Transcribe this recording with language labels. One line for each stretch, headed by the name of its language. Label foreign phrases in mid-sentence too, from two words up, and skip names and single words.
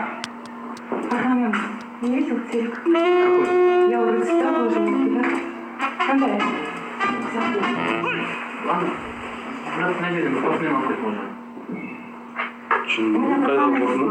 Russian: Ага, не видел Серега? Какой? Я уже читала уже, да?
Kazakh: Қандай?
Russian: Ладно.
Kazakh: Бірақ мына жерден картмен алып кетіп отыр. Қайда болсын?